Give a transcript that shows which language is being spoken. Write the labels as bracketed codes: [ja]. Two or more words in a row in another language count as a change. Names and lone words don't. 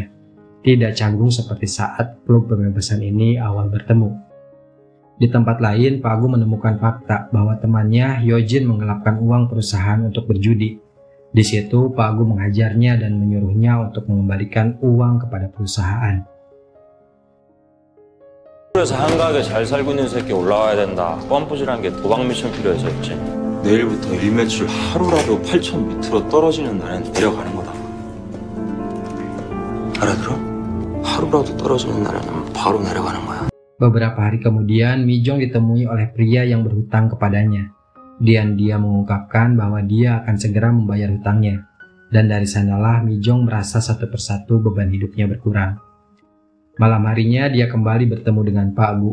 [id] Tidak canggung seperti saat klub pembebasan ini awal bertemu. Di tempat lain, Pak Gu menemukan fakta bahwa temannya Hyojin menggelapkan uang perusahaan untuk berjudi. Di situ, Pak Gu menghajarnya dan menyuruhnya untuk mengembalikan uang kepada perusahaan. [ko] 그래서 한가하게 잘 살고 있는 새끼 올라와야 된다. 뻔뿌질한 게 도박 미션 필요해서였지. 내일부터 일 매출 하루라도 8천 밑으로 떨어지는 날엔 내려가는 거다. 알아들어? 하루라도 떨어지는 날에는 바로 내려가는 거야. [id] Beberapa hari kemudian, Mijong ditemui oleh pria yang berhutang kepadanya. Dan dia mengungkapkan bahwa dia akan segera membayar hutangnya. Dan dari sanalah Mijong merasa satu persatu beban hidupnya berkurang. Malam harinya dia kembali bertemu dengan Pak Gu.